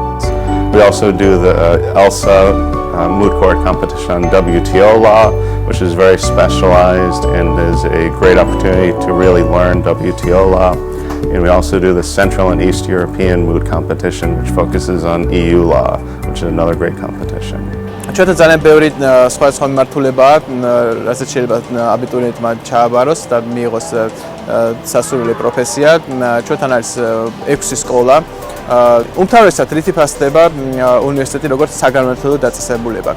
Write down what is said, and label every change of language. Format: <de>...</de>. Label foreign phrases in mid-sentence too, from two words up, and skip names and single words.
<en>We also do the ELSA moot court competition on WTO law, which is very specialized and is a great opportunity to really learn WTO law. And we also do the Central and East European moot competition, which focuses on EU law, which is another great competition.</en> <ka>ჩვენთან ძალიან ბევრი სხვადასხვა მიმართულებაა, რასაც შეიძლება აბიტურიენტმა ჩააბაროს და მიიღოს სასურველი პროფესია. ჩვენთან არის 6 სკოლა. უმთავრესად რით იფასდება უნივერსიტეტი როგორც საგანმანათლებლო დაწესებულება.</ka>